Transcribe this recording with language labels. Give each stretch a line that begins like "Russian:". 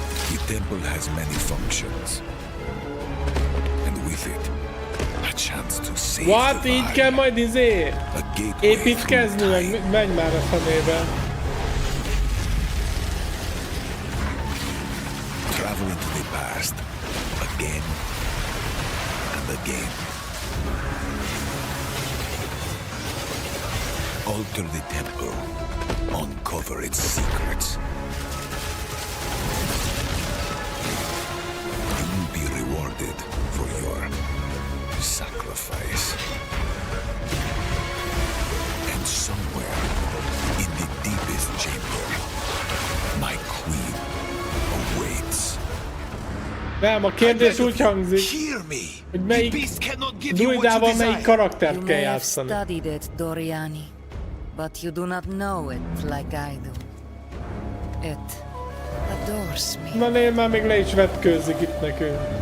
English: The temple has many functions, and with it, a chance to save What?
Hungarian: Így kell majd építkezni, meg menj már a fenébe.
English: Travel into the past, again and again. Alter the temple, uncover its secrets. You will be rewarded for your sacrifice. And somewhere in the deepest chamber, my queen awaits.
Hungarian: Nem, a kérdés úgy hangzik,
English: Hear me.
Hungarian: hogy melyik druidával melyik karaktert kell játszani.
English: You have studied it, Doriani, but you do not know it like I do. It adores me.
Hungarian: Na nél már még le is vetkőzik itt nekünk.